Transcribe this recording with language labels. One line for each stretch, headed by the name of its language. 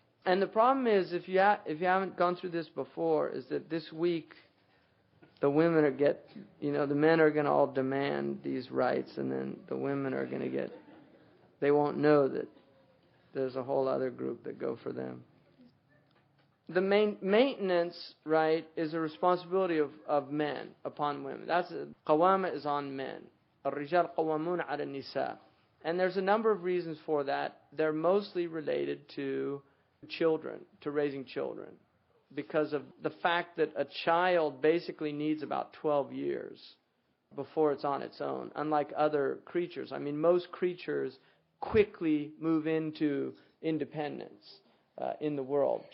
English: And the problem is, if you haven't gone through this before, is that this week the women the men are going to all demand these rights, and then the women are going to they won't know that there's a whole other group that go for them. The maintenance, right, is a responsibility of men upon women. Qawama is on men.
Arabic: الرجال قوامون على النساء.
English: And there's a number of reasons for that. They're mostly related to children, to raising children, because of the fact that a child basically needs about 12 years before it's on its own, unlike other creatures. I mean, most creatures quickly move into independence in the world.